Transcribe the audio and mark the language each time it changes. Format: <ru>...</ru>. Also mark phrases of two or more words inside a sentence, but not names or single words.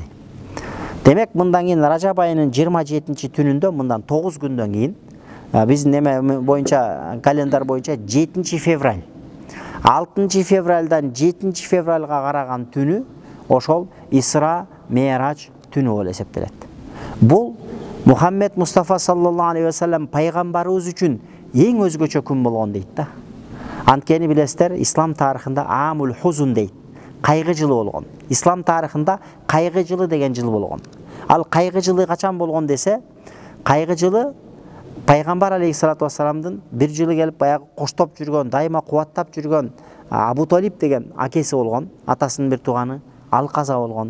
<ky>Демек, мындан кийин Ражаб айынын 27 түнүндө, мындан 9 күндөн кийин, биздин неме боюнча, календар боюнча 7 февраль. 6 февральдан 7 февральга караган түнү ошол Исра Ме'раж түнү болуп эсептелет. Бул Мухаммед Мустафа</ky> <ar>صلى الله عليه و سلم</ar> <ky>пайгамбарыбыз үчүн эң өзгөчө күн болгон дейт да. Анткени билесиздер, ислам тарыхында</ky> <ar>عام الحزن</ar> <ky>дейт. Кайгы жылы болгон. Ислам тарыхында кайгы жылы деген жыл болгон. Ал кайгы жылы качан болгон десе, кайгы жылы пайгамбар</ky> <ar>عليه الصلاة والسلام</ar> <ky>бир жылы келип баягы коштоп жүргөн, дайыма кубаттап жүргөн Абу Талиб деген акеси болгон, атасынын бир тууганы, ал каза болгон.</ky>